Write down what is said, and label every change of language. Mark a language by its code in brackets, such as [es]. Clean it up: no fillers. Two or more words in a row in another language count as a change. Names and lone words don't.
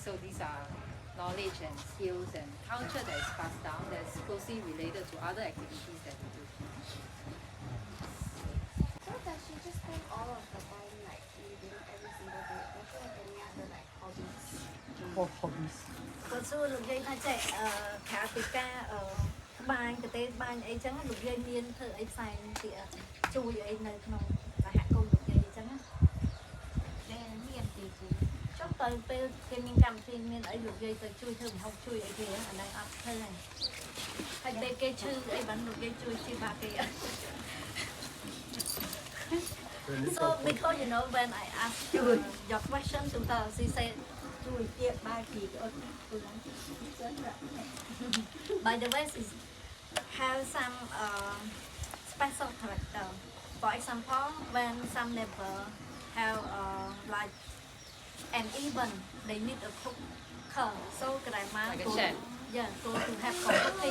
[en] So these are knowledge and skills and culture that is passed down that's closely related to other activities that we do. So does she just spend all of the time like reading every single day? Does she have any other like hobbies? [km] ក៏សួរលោកយាយថាចេះខាពីការបាញ់ប្រទេសបាញ់អីចឹងលោកយាយមានធ្វើអីផ្សេងទៀតជួយអីនៅក្នុងសហគមន៍លោកយាយអញ្ចឹងណា ដែលមានទីគូ ចុះទៅពេលគេមានកម្មវិធីមានអីលោកយាយទៅជួយធ្វើម្ហូបជួយអីគេអាហ្នឹងអត់ធ្វើទេហើយពេលគេឈឺអីបានលោកយាយជួយព្យាបាលគេអត់ [en] So because you know when I asked your question to her, she said, [km] ជួយទៀតបែរពីអត់ព្រោះចឹងតែ [en] by the way, she have some special character. For example, when some neighbor have like an event, they need a cooker. So grandma Like a go, chef. yeah, go to have cooking.